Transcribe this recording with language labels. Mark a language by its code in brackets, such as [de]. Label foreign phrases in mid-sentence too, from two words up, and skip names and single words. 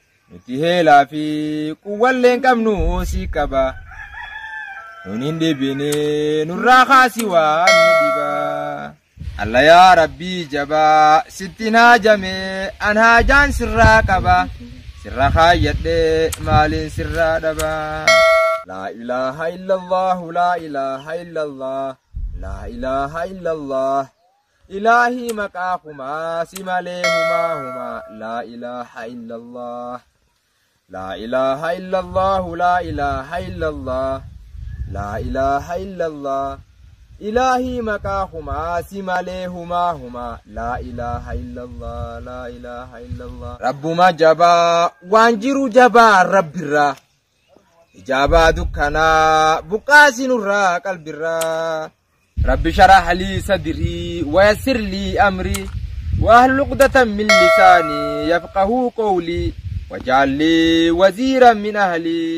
[om] Nuti heelaa fi quwwallee hin qabnu si qaba. Nun hin dhibine, nurraa kaasi waan nu dhiba. Alla yaa Rabbii jabaa, sitti naa jamee, an haajaan sirraa qaba. Sirra kaayyadhee, maaliin sirraa dhaba? [ar] لا إله إلا الله، لا إله إلا الله، لا إله إلا الله. [om] Ilaahii maqaa kumaa, si malee humaa humaa, [ar] لا إله إلا الله. لا إله إلا الله، لا إله إلا الله، لا إله إلا الله. [om] Ilaahii maqaa humaa si malee humaa humaa. [ar] لا إله إلا الله، لا إله إلا الله. [om] Rabbuma jabaa, waan jiru jabaa Rabbirraa. Ijaabaa dukkanaa, buqqaasi nurraa qalbirraa. [ar] رب اشرح لي صدري، ويسر لي أمري، واحلل عقدة من لساني، يفقهوا قولي، واجعل لي وزيرا من أهلي.